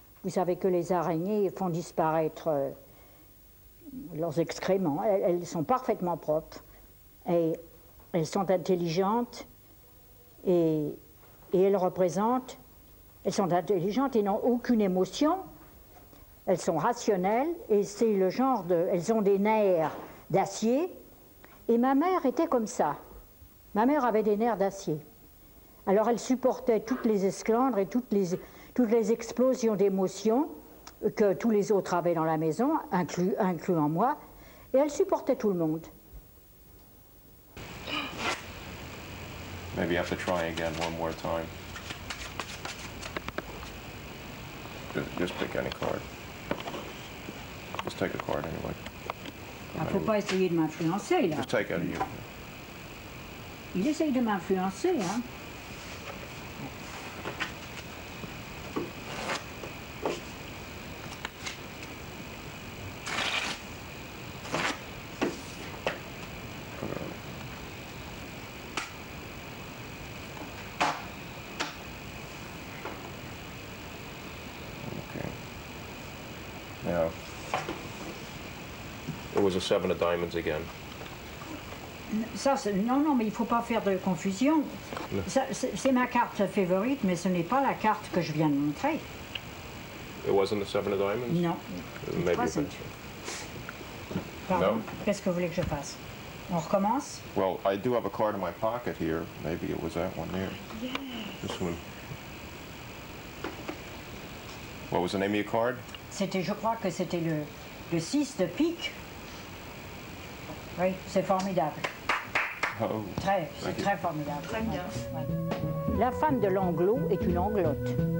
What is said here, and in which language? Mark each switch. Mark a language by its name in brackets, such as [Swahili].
[French] Vous savez que les araignées font disparaître leurs excréments, elles sont parfaitement propres et elles sont intelligentes et elles sont intelligentes et n'ont aucune émotion, elles sont rationnelles et c'est le genre elles ont des nerfs d'acier et ma mère était comme ça. Ma mère avait des nerfs d'acier. Alors elle supportait toutes les esclandres et toutes les explosions d'émotions que tous les autres avaient dans la maison, incluant moi, et elle supportait tout le monde. [English] Maybe you have to try again one more time. Just pick any card. Just take a card anyway. [French] Il ne faut pas essayer de m'influencer, là. [English] Just take out of you. [French] Il essaye de m'influencer, hein. [English] Okay. Now, it was a 7 of diamonds again. [French] Ça, non, mais il ne faut pas faire de confusion. C'est ma carte favorite, mais ce n'est pas la carte que je viens de montrer. [English] It wasn't the 7 of diamonds? [French] Non. [English] Maybe Wasn't. Pardon? No. [French] Qu'est-ce que vous voulez que je fasse? On recommence? [English] Well, I do have a card in my pocket here. Maybe it was that one there. Yeah. This one. What was the name of your card? [French] Je crois que c'était le 6 de pique. Oui, c'est formidable. Oh. C'est très formidable. Très bien. Ouais. La femme de l'anglo est une anglote.